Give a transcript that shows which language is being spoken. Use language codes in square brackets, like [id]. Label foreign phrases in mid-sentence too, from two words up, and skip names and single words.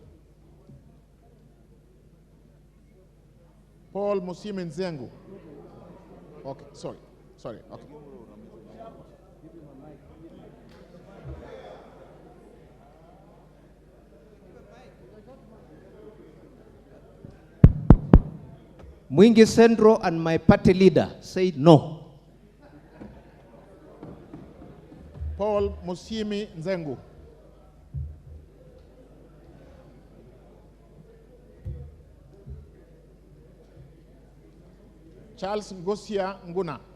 [en] Paul Musime Nzengu. Okay, sorry, okay. Mwingi Sendro and my party leader said no. Paul Musimi Nzengu. Charles Ngosia Nguna.